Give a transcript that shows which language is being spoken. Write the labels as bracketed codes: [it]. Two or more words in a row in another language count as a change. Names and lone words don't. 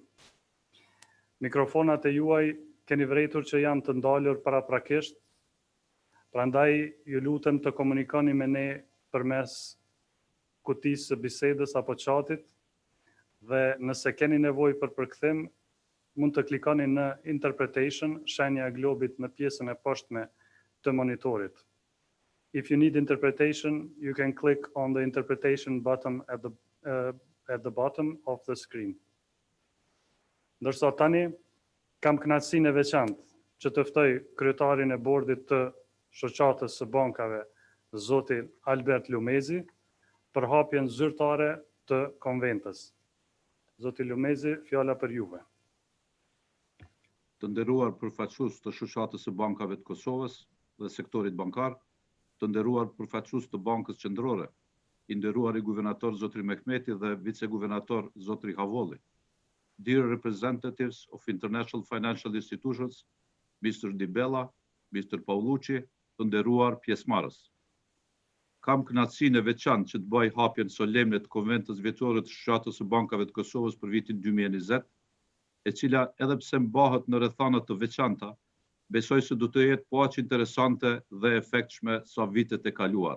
[sq] Mikrofonat e juaj keni vërejtur që janë të ndalur paraprakisht, prandaj ju lutem të komunikoni me ne përmes kutisë së bisedës apo chatit dhe nëse keni nevojë për përkthim, mund të klikoni në interpretation, shenja e globit në pjesën e poshtme të monitorit. [en] If you need interpretation, you can click on the interpretation button at the bottom of the screen. [sq] Ndërsa tani kam kënaqësinë e veçantë që të ftoj kryetarin e bordit të Shoqatës së Bankave, zoti Albert Lumezi, për hapjen zyrtare të konventës. Zoti Lumezi, fjala për juve. Të nderuar përfaqësues të Shoqatës së Bankave të Kosovës dhe sektorit bankar, të nderuar përfaqësues të Bankës Qendrore, i nderuar i guvernator zotri Mehmeti dhe viceguvernator zotri Havolli, [en] dear representatives of international financial institutions, Mr. Di Bella, Mr. [sq] Paulucci, të nderuar pjesëmarrës. Kam kënaqësinë e veçantë që të bëj hapjen solemne të Konventës Vjetore të Shoqatës së Bankave të Kosovës për vitin 2020, e cila edhe pse mbahet në rrethana të veçanta, besoj se do të jetë po aq interesante dhe efektshme sa vitet e kaluara.